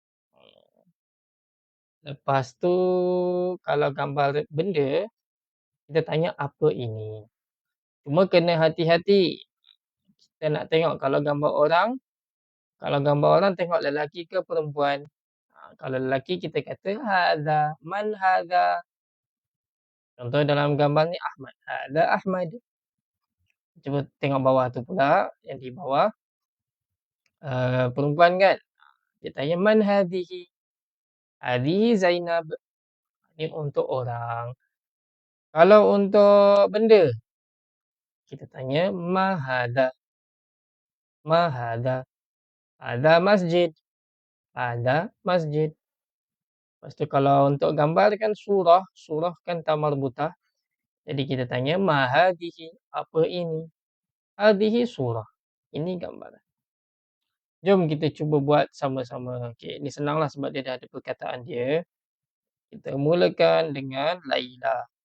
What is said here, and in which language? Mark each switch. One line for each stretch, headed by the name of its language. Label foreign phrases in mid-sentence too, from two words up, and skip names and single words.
Malay: Lepas tu kalau gambar benda Kita tanya apa ini. Cuma kena hati-hati. Kita nak tengok kalau gambar orang tengok lelaki ke perempuan. Kalau lelaki kita kata hadza,
Arabic: من هذا.
Malay: Contoh dalam gambar ni Ahmad.
Arabic: Hadza Ahmad.
Malay: Cuba tengok bawah tu pula, yang di bawah. Perempuan kan? Dia tanya
Arabic: من هذه? Hadhihi Zainab.
Malay: Ni untuk orang. Kalau untuk benda, kita tanya
Arabic: ما هذا. ما هذا. هذا مسجد. هذا مسجد.
Malay: Lepas tu kalau untuk gambar kan surah. Surah kan ta marbutah. Jadi kita tanya
Arabic: ما هذه?
Malay: Apa ini?
Arabic: هذه صورة.
Malay: Ini gambar. Jom kita cuba buat sama-sama. Okey, ni senanglah sebab dia dah ada perkataan dia. Kita mulakan dengan Laila.